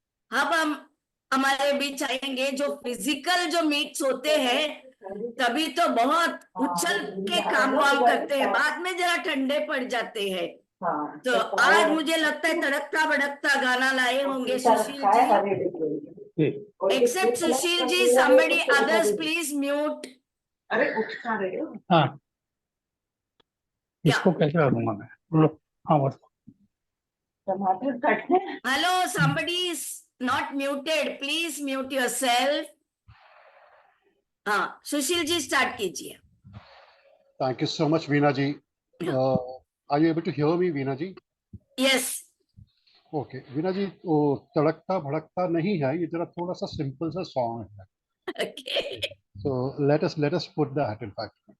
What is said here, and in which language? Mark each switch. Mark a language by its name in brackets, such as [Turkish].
[Hindi] अब हम हमारे बीच आएंगे जो फिजिकल जो मीट्स होते हैं, तभी तो बहुत उछल के काम वाम करते हैं, बाद में जरा ठंडे पड़ जाते हैं। तो आज मुझे लगता है तड़कता भड़कता गाना लाए होंगे Sushil ji. [English] Except Sushil ji, somebody others please mute. [Hindi] हाँ, इसको कैसे करूंगा मैं? बोलो। हाँ बताओ। [English] Hello, somebody is not muted, please mute yourself. [Hindi] हाँ, सुशील जी स्टार्ट कीजिए। [English] Thank you so much, Veena ji. Are you able to hear me, Veena ji? Yes. [Hindi] Okay, Veena ji, वो तड़कता भड़कता नहीं है, ये जरा थोड़ा सा सिंपल सा सॉन्ग है। [English] Okay. So let us put that in fact.